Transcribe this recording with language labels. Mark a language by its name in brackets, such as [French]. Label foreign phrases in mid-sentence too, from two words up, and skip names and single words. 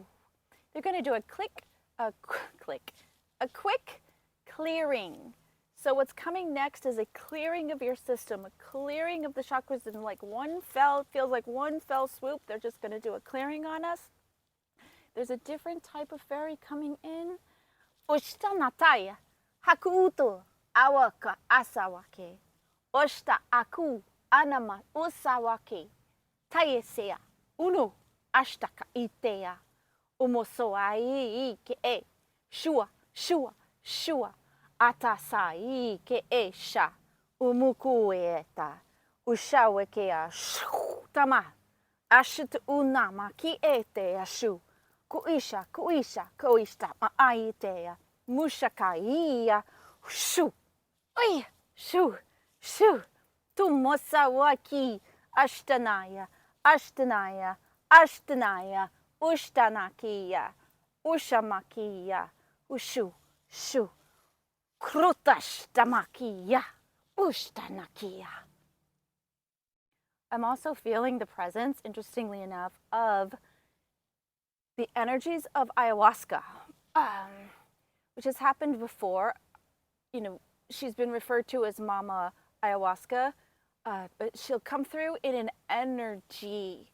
[English] They're going to do a quick clearing. So what's coming next is a clearing of your system, a clearing of the chakras in like feels like one fell swoop. They're just going to do a clearing on us. There's a different type of fairy coming in. Oshta nataya, hakuuto, awaka asawake. Oshta aku, anama usawake. Tayesea, unu, ashtaka itea. Umosoai ke e, shua, shua, shua. Atasai ke e sha, umukueta. Ushawekea, tama. Ashit unama ki ete ashu. Kuisha, kuisha, koista maaitea. Mushakaia, shu. Oi, shu, shu. Tumosawaki, ashtanaya, ashtanaya, ashtanaya. Ushtanakia, ushamakia, ushu, shu. Krutashtamakia, ushtanakia. I'm also feeling the presence, interestingly enough, of the energies of ayahuasca, which has happened before. You know, she's been referred to as Mama Ayahuasca, but she'll come through in an energy.